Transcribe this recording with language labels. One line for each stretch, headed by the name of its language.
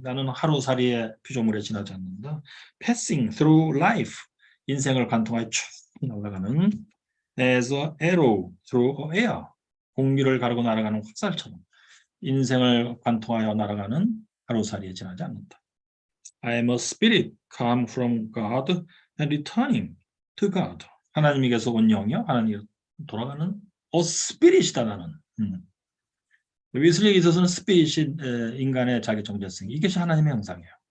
Korean: 나는 하루살이의 피조물에 지나지 않는다.
English: Passing through life.
Korean: 인생을 관통하여 쭉 날아가는
English: as a arrow through air.
Korean: 공기를 가르고 날아가는 화살처럼 인생을 관통하여 날아가는 하루살이에 지나지 않는다.
English: I am a spirit come from God and returning to God.
Korean: 하나님에게서 온 영이요. 하나님께로 돌아가는
English: a spirit
Korean: 이다 나는. 웨슬리에 있어서는 스피릿이 인간의 자기 정체성. 이것이 하나님의 형상이에요.